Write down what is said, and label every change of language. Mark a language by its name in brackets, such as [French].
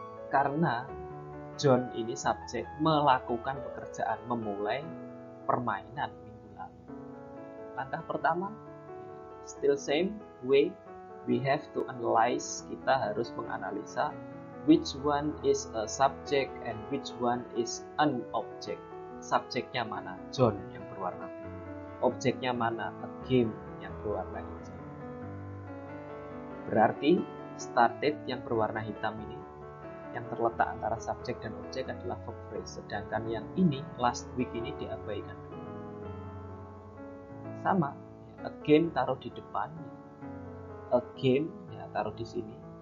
[Indonesian] Karena John ini subjek melakukan pekerjaan, memulai permainan minggu lalu. Langkah pertama, [English] still same way, we have to analyze, [Indonesian] kita harus menganalisa [English] which one is a subject and which one is an object. [Indonesian] Subjeknya mana? John yang berwarna biru. Objeknya mana? A game yang berwarna hijau. Berarti started yang berwarna hitam ini, yang terletak antara subjek dan objek adalah verb phrase. Sedangkan yang ini, last week ini diabaikan. Sama, a game taruh di depan, a game ya taruh di sini.